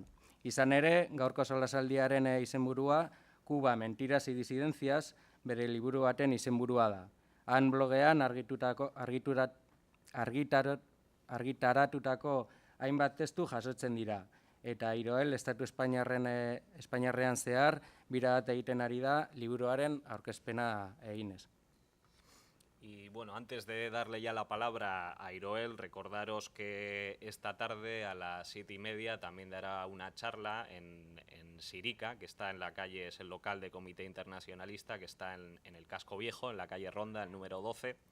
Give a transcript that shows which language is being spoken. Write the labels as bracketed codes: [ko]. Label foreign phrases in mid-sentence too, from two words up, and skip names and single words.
[eu] Izan ere, gaurko solasaldiaren izenburua Kuba Mentiras y Disidencias bere liburu baten izenburua da. Han blogean argitaratutako hainbat testu jasotzen dira, eta Iroel Estatu Espainiarrean zehar bira bat egiten ari da liburuaren aurkezpena eginez. [es] Y bueno, antes de darle ya la palabra a Iroel, recordaros que esta tarde a las 7:30 también dará una charla en Sirica, que está en la calle, es el local de Comité Internacionalista, que está en el Casco Viejo, en la calle Ronda, el número 12.